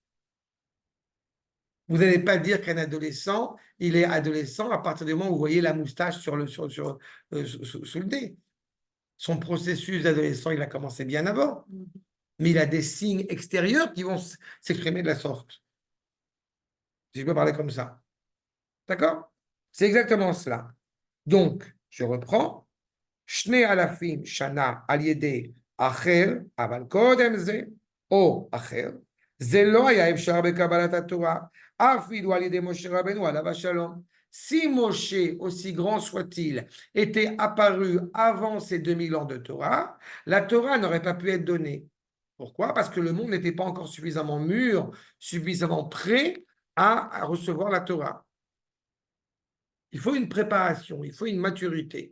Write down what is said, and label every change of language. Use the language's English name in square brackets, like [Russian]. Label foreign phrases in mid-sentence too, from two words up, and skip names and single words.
[French] Vous n'allez pas dire qu'un adolescent, il est adolescent à partir du moment où vous voyez la moustache sous le nez. Son processus d'adolescent, il a commencé bien avant. Mais il a des signes extérieurs qui vont s'exprimer de la sorte. Si je peux parler comme ça. D'accord? C'est exactement cela. Donc, je reprends. [Hebrew] שני אלפים שנה על ידי אחר אבל קודם זה או אחר. זה לא היה אפשר בקבלת התורה, אפילו על ידי משה רבנו עליו השלום. [French] Si Moshe, aussi grand soit-il, était apparu avant ces 2000 ans de Torah, la Torah n'aurait pas pu être donnée. Pourquoi? Parce que le monde n'était pas encore suffisamment mûr, suffisamment prêt à recevoir la Torah. Il faut une préparation, il faut une maturité.